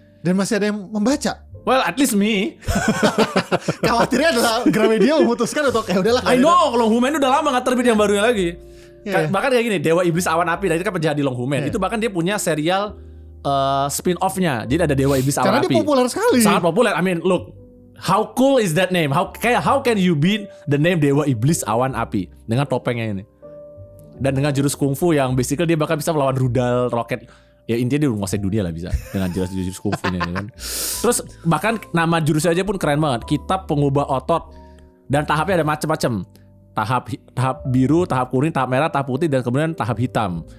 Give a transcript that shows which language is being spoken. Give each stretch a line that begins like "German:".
Indonesian: Dan masih ada yang membaca.
English: Well, at least me.
Indonesian: Khawatirnya adalah Gramedia memutuskan untuk udahlah.
English: I know,
Indonesian: Long Human udah lama nggak terbit yang barunya lagi. Bahkan kayak gini, Dewa Iblis Awan Api, dari itu kan penjahat di Long Human. Itu bahkan dia punya serial spin-off-nya. Jadi ada Dewa Iblis Awan Api. Karena dia populer sekali. Sangat populer.
English: I mean, look, how cool is that name? How can you beat the name Dewa Iblis Awan Api
Indonesian: dengan topengnya ini? Dan dengan jurus kungfu yang basically dia bahkan bisa melawan rudal roket. Ya intinya dia menguasai dunia lah bisa dengan jurus kungfunya kan. Terus bahkan nama jurusnya aja pun keren banget. Kitab Pengubah Otot. Dan tahapnya ada macam-macam. Tahap biru, tahap kuning, tahap merah, tahap putih, dan kemudian tahap hitam.